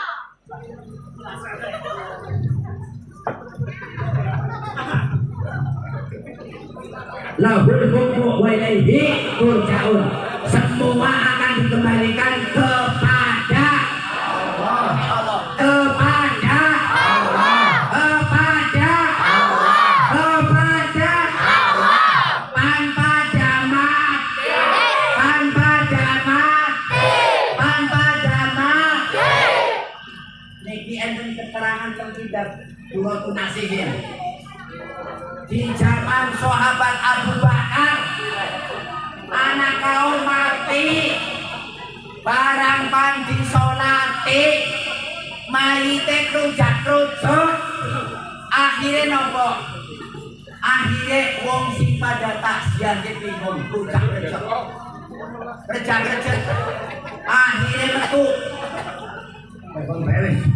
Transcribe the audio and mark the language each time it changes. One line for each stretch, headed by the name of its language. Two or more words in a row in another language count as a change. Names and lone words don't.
Arabic: له الحكم وإليه ترجعون.
Indonesian: Semua akan dikembalikan kepada Allah, kepada Allah, kepada Allah, kepada Allah. Tanpa jamak,
Javanese: niki enten keterangan terkitab dua tunasihnya. Di zaman sahabat Abu Bakar, anak kaum mati, barang pan disolati, mayite krujak-krujak. Akhire nopo? Akhire wong sing pada takziah ki bingung krujak-krujak. Krujak-krujak. Akhire metu. Wong beres.